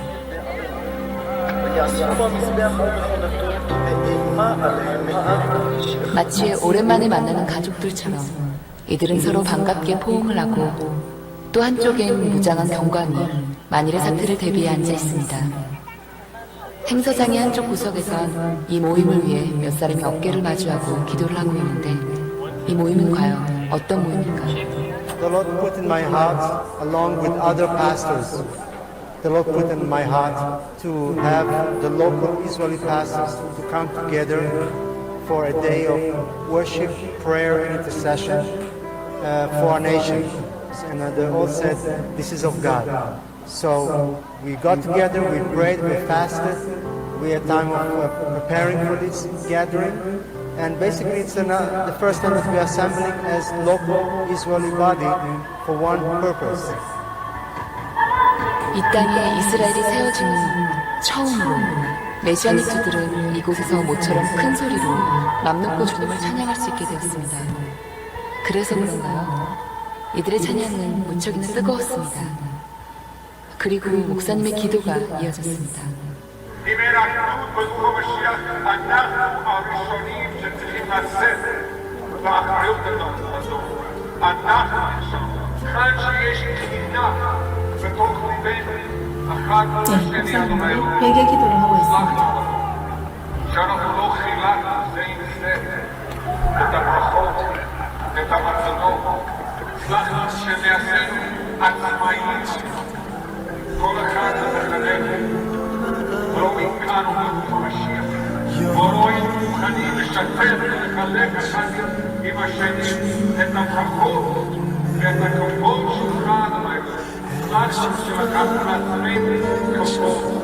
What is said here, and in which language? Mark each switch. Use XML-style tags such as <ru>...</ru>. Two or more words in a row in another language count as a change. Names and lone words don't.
<ko>마치 오랜만에 만나는 가족들처럼 이들은 서로 반갑게 포옹을 하고 또 한쪽엔 무장한 경관이 만일의 사태를 대비해 앉아 있습니다. 행사장의 한쪽 구석에선 이 모임을 위해 몇 사람이 어깨를 마주하고 기도를 하고 있는데 이 모임은 과연 어떤 모임일까?</ko> <en>The Lord put in my heart, along with other pastors, the Lord put in my heart to have the local Israeli pastors to come together for a day of worship, prayer, and intercession for our nation. And they all said, this is of God. So we got together, we prayed, we fasted, we had time of preparing for this gathering. And basically it's the first time that we are assembling as local Israeli body for one purpose.</en> <ko>이 땅에 이스라엘이 세워지는 처음으로 메시아닉 주들은 이곳에서 모처럼 큰 소리로 맘 놓고 주님을 찬양할 수 있게 되었습니다. 그래서 그런가요? 이들의 찬양은 무척이나 뜨거웠습니다. 그리고 목사님의 기도가 이어졌습니다. 베개 기도를 하고 있습니다.</ko> <he>כל אחד מחנך, ורואים כאן ובתוך המשיח, ורואים מוכנים לשתף ולחלק אחד עם השני את הברכות ואת הכבוד שלך, משהו שלקחנו לעצמנו כבוד.</he>